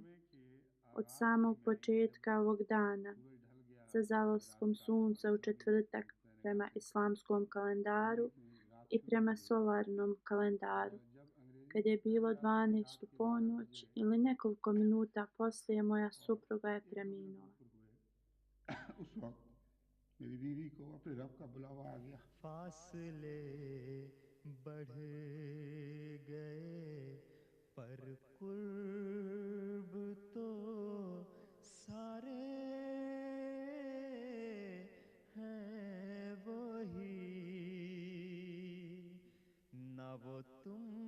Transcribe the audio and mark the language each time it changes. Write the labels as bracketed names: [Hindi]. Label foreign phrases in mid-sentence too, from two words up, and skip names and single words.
[Bosnian] Od samog početka ovog dana, sa zalaskom sunca u četvrtak prema islamskom kalendaru i prema solarnom kalendaru, kad je bilo 12 u ponoć ili nekoliko minuta poslije, moja supruga je preminula. [Urdu] میری بیوی کو اپنے رب کا بلاوا آ گیا. فاصلے بڑھ گئے پر قرب تو سارے ہیں وہی، نہ وہ تم